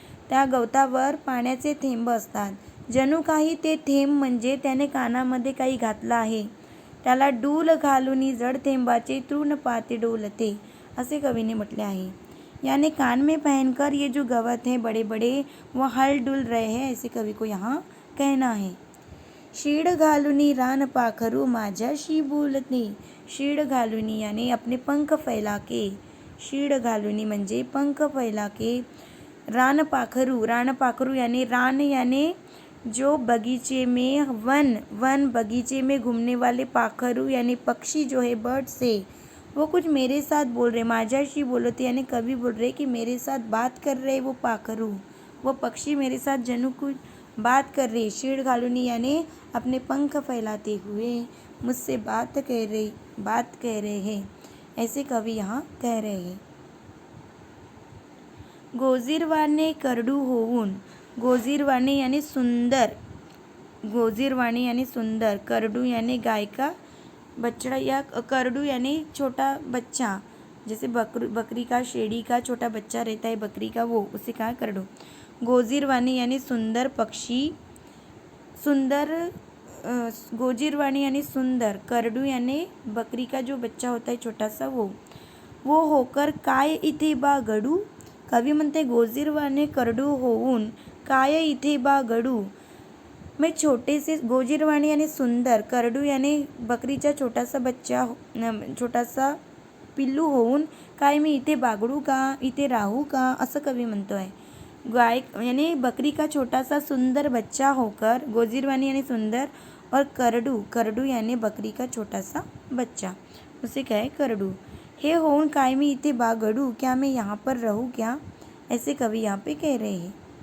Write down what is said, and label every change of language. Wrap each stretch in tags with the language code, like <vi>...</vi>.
<mr>त्या गवतावर पाण्याचे थेंब असतात. जणू काही ते थेंब म्हणजे त्याने कानामध्ये काही घातलं आहे. त्याला डूल घालुनी जड थेंबाचे तृणपाते डोलते असे कवीने म्हटले आहे.</mr> <hi>यानी कान में पहनकर ये जो गवत है बड़े बड़े, वो हल डुल रहे हैं, ऐसे कवि को यहाँ कहना है.</hi> <mr>शीड घालुनी रान पाखरू माझ्याशी बोलते.</mr> <hi>शीड घालुनी यानी अपने पंख फैला के, शीड घालुनी म्हणजे पंख फैला के. रान पाखरू, रान पाखरू यानी रान यानी जो बगीचे में, वन बगीचे में घूमने वाले पाखरू यानी पक्षी जो है, बर्ड से, वो कुछ मेरे साथ बोल रहे.</hi> <mr>माझ्याशी बोलते</mr> <hi>यानी कवि बोल रहे कि मेरे साथ बात कर रहे वो पाखरू, वो पक्षी मेरे साथ जनु कुछ बात कर रहे. शीड घालुनी यानी अपने पंख फैलाते हुए मुझसे बात कह रहे हैं, ऐसे कवि यहाँ कह रहे हैं.</hi> <mr>गोजीरवाने करडू होऊन, गोजीरवाने यानी सुंदर,</mr> <hi>गोजीरवाणी यानी सुंदर, करडू यानी गाय का बछड़ा या करडू यानी छोटा बच्चा, जैसे बकरी का शेड़ी का छोटा बच्चा रहता है बकरी का, वो उसे कहा करडू।</hi> <mr>गोजीरवाणी यानी सुंदर पक्षी, सुंदर गोजीरवाणी यानी सुंदर, करडू</mr> <hi>यानी बकरी का जो बच्चा होता है छोटा सा वो होकर</hi> <mr>काय इथे बा गडू, कवी म्हणते गोजीरवाणी करडू होऊन काय इथे बा गडू,</mr> <hi>मैं छोटे से</hi> <mr>गोजीरवाणी यानी सुंदर, करडू यानी बकरीचा छोटासा बच्चा, छोटासा पिल्लू होऊन काय मी इथे बागडू का, इथे राहू का, असं कवी म्हणतो आहे।</mr> <hi>गाय यानी बकरी का छोटा सा सुंदर बच्चा होकर, गोजीरवाणी यानी सुंदर, और करडू यानी बकरी का छोटा सा बच्चा, उसे क्या है करडू।</hi> <mr>हे होऊन काय मी इथे बागडू,</mr> <hi>क्या मैं यहाँ पर रहूँ क्या, ऐसे कवि यहाँ पे कह रहे हैं।</hi>